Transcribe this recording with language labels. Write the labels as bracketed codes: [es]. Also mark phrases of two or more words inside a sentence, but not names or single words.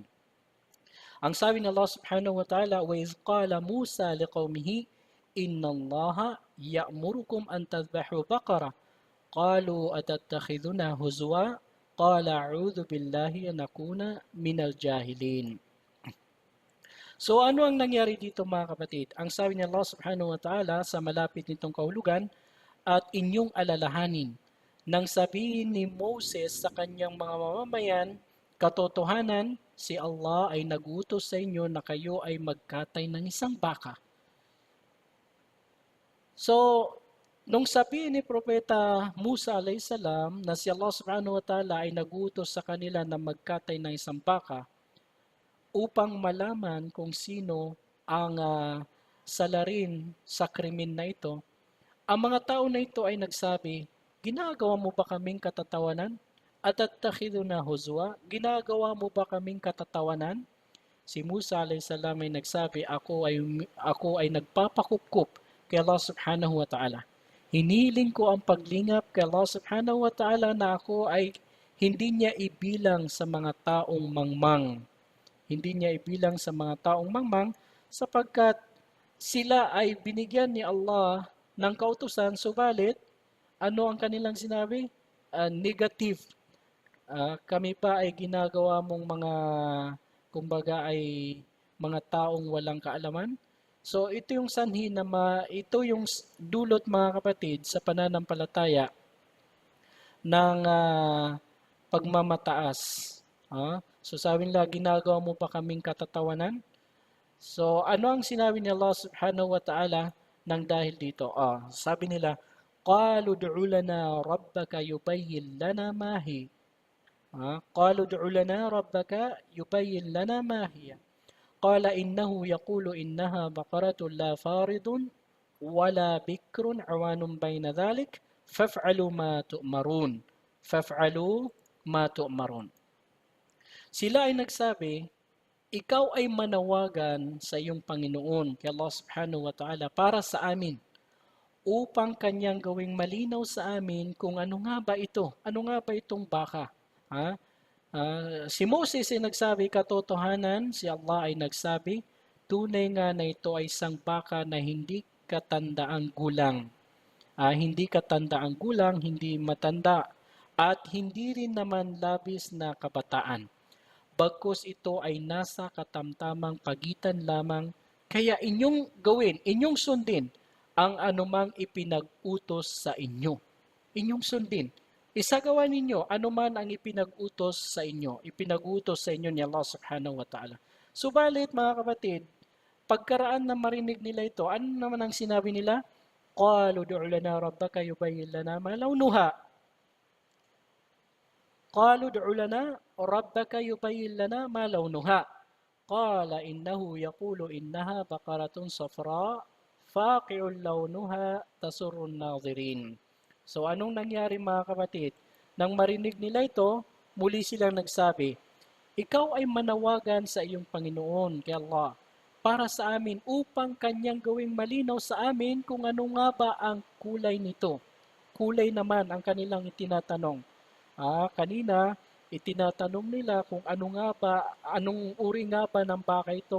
[tl] Ang sabi ng Allah [ar] سبحانه وتعالى, وَإِذْ قَالَ مُوسَى لِقَوْمِهِ إِنَّ اللَّهَ يَأْمُرُكُمْ أَن تَذْبَحُوا بَقَرَةً قَالُوا أَتَتَّخِذُنَا هُزُوًا قَالَ أَعُوذُ بِاللَّهِ أَنْ أَكُونَ مِنَ الْجَاهِلِينَ. [tl] So ano ang nangyari dito mga kapatid? Ang sabi ni Allah [ar] سبحانه وتعالى [tl] sa malapit nitong kahulugan, at inyong alalahanin nang sabihin ni Moses sa kanyang mga mamamayan, katotohanan, si Allah ay nagutos sa inyo na kayo ay magkatay ng isang baka. So, nung sabihin ni Propeta Musa alayhisalam na si Allah [ar] سبحانه وتعالى [tl] ay nagutos sa kanila na magkatay ng isang baka upang malaman kung sino ang salarin sa krimen na ito, ang mga tao na ito ay nagsabi, ginagawa mo ba kaming katatawanan? [ar] أتتخذنا هزوا, [tl] ginagawa mo ba kaming katatawanan? Si Musa alayhisalam ay nagsabi, ako ay nagpapakupkup kay Allah [ar] سبحانه وتعالى. [tl] Hiniling ko ang paglingap kay Allah [ar] سبحانه وتعالى [tl] na ako ay hindi niya ibilang sa mga taong mangmang. Hindi niya ibilang sa mga taong mangmang sapagkat sila ay binigyan ni Allah ng kautusan, subalit, ano ang kanilang sinabi? Negative. Kami pa ay ginagawa mong mga, kumbaga ay mga taong walang kaalaman. So ito yung sanhi na ito yung dulot mga kapatid sa pananampalataya ng pagmamataas. So sabi nila, ginagawa mo pa kaming katatawanan? So ano ang sinabi ni Allah [ar] سبحانه وتعالى [tl] nang dahil dito? Sabi nila, [ar] قَالُوا ادْعُ لَنَا رَبَّكَ يُبَيِّن لَنَا مَا هِيَ. قَالُوا ادْعُ لَنَا رَبَّكَ يُبَيِّن لَنَا مَا هِيَ. قال إنه يقول إنها بقرة لا فارض ولا بكر عوان بين ذلك فافعلوا ما تؤمرون. فافعلوا ما تؤمرون. [tl] Sila ay nagsabi, ikaw ay manawagan sa iyong Panginoon, kay Allah [ar] سبحانه وتعالى, [tl] para sa amin, upang kanyang gawing malinaw sa amin kung ano nga ba ito. Ano nga ba itong baka? Ha? Si Moses ay nagsabi, katotohanan, si Allah ay nagsabi, tunay nga na ito ay isang baka na hindi katandaang gulang. Hindi katandaang gulang, hindi matanda, at hindi rin naman labis na kabataan. Bagkus ito ay nasa katamtamang pagitan lamang, kaya inyong gawin, inyong sundin ang anumang ipinag-utos sa inyo. Inyong sundin. Isagawa ninyo anuman ang ipinag-utos sa inyo, ipinag-utos sa inyo ni Allah [ar] سبحانه وتعالى. [tl] Subalit mga kapatid, pagkaraan na marinig nila ito, ano naman ang sinabi nila? [ar] قالوا ادع لنا ربك يبين لنا ما لونها. قالوا ادع لنا ربك يبين لنا ما لونها قال إنه يقول إنها بقرة صفراء فاقع لونها تسر الناظرين. [tl] So anong nangyari mga kapatid? Nang marinig nila ito, muli silang nagsabi, ikaw ay manawagan sa iyong Panginoon, kay Allah, para sa amin upang kanyang gawing malinaw sa amin kung ano nga ba ang kulay nito. Kulay naman ang kanilang itinatanong. Kanina, itinatanong nila kung ano nga ba, anong uri nga ba ng baka ito.